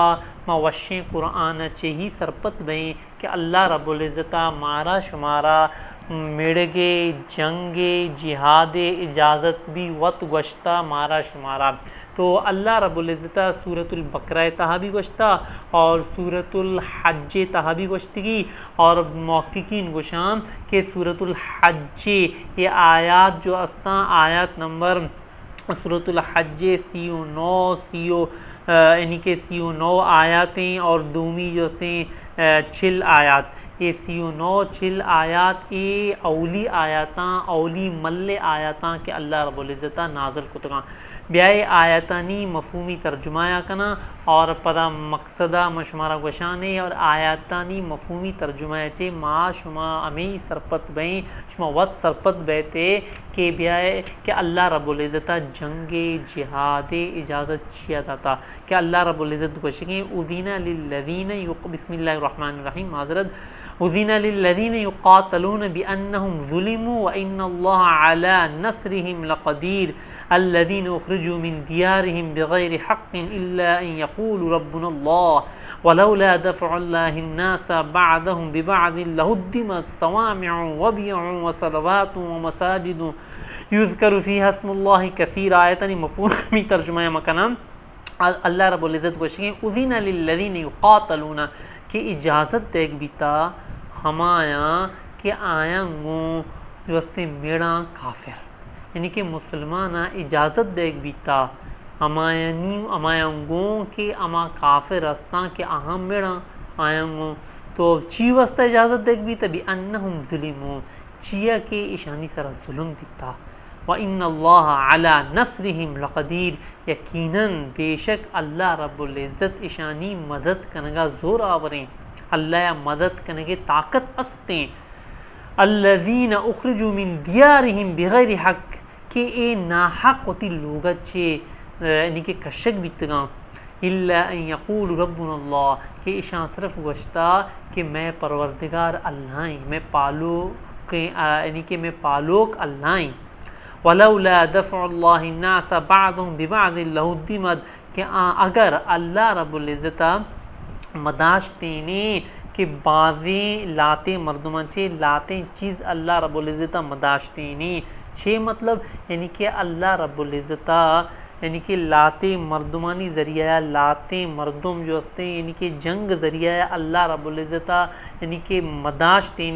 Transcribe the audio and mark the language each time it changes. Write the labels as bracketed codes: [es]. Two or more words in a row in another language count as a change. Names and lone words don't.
[bal] ما وشیں قرآن چہی سرپت بہیں کہ [ar] اللہ رب العزتہ [bal] مارا شمارا میڑگے جنگ جہاد اجازت بھی وط گوشتا مارا شمارا تو [ar] اللہ رب العزتہ [bal] سورۃ البقرہ تہا بھی گوشتا اور سورۃ الحج تہا بھی گوشتگی اور محققین گوشام کہ سورۃ الحج یہ آیات جو استا آیات نمبر سورۃ الحج 39 یعنی کہ 39 آیاتیں اور دومی جو استے 40 آیات یہ 39 آیات یہ اولی آیاتاں اولی مل آیاتاں کہ [ar] اللہ رب العزتہ [bal] نازل کتگاں بیائے آیاتانی مفہومی ترجمایا کنا اور پدا مقصدہ مشمارہ گوشانے اور آیاتانی مفہومی ترجمایا چے ما شما امی سرپت بیں شما وقت سرپت بیتے کہ بیائے کہ [ar] اللہ رب العزتہ [bal] جنگ جہاد اجازت چیا داتا کہ [ar] اللہ رب العزت [bal] گوشگیں [ar] اذین للذین بسم اللہ الرحمن الرحیم [bal] معذرت [ar] اذین للذین یقاتلون بانہم ظلموا وان اللہ علی نصرہم لقدیر الذین اخرجوا من دیارہم بغیر حق الا ان یقولوا ربنا اللہ ولولا دفع اللہ الناس بعضهم ببعض لہدمت صوامع وبیع وصلوات ومساجد یذکر فیہا اسم اللہ کثیر [bal] آیتانی مفہومی ترجمہ مکنم [ar] اللہ رب العزت [bal] گوشگیں [ar] اذین للذین یقاتلون [bal] کہ اجازت دیکھ بیتا ہمایاں کہ آیاں گوں جو استے میڑا کافر یعنی کہ مسلمانہ اجازت دیکھ بیتا ہمایاں گوں کہ اما کافر استاں کہ اہم میڑا آیاں گوں تو چی واسطہ اجازت دیکھ بیتا بھی [ar] انہم ظلمون [bal] چیا کہ اشانی سر ظلم بیتا [ar] وَإِنَّ اللَّهَ عَلَى نَصْرِهِمْ لَقَدِيرٌ [bal] یقیناً بے شک [ar] اللہ رب العزت [bal] اشانی مدد کنگا زور آوریں اللہ مدد کنگے طاقت استیں [ar] الذین اخرجوا من دیارہم بغیر حق [bal] کہ اے ناحق ہوتی لوگت چھے یعنی کہ کشک بیتگاں [ar] الا ان یقول ربنا اللہ [bal] کہ اشان صرف گوشتا کہ میں پروردگار اللہ ہیں میں پالوک یعنی کہ میں پالوک اللہ ہیں [ar] ولولا دفع اللہ الناس بعضهم ببعض لہدمت [bal] کہ اگر [ar] اللہ رب العزتہ [bal] مداشتینے کہ بعضیں لاتے مردمان چھے لاتے چیز [ar] اللہ رب العزتہ [bal] مداشتینے چھے مطلب یعنی کہ [ar] اللہ رب العزتہ [bal] یعنی کہ لاتے مردمانی ذریعہ لاتے مردم جو ہستے یعنی کہ جنگ ذریعہ [ar] اللہ رب العزتہ [bal] یعنی کہ مداشتینے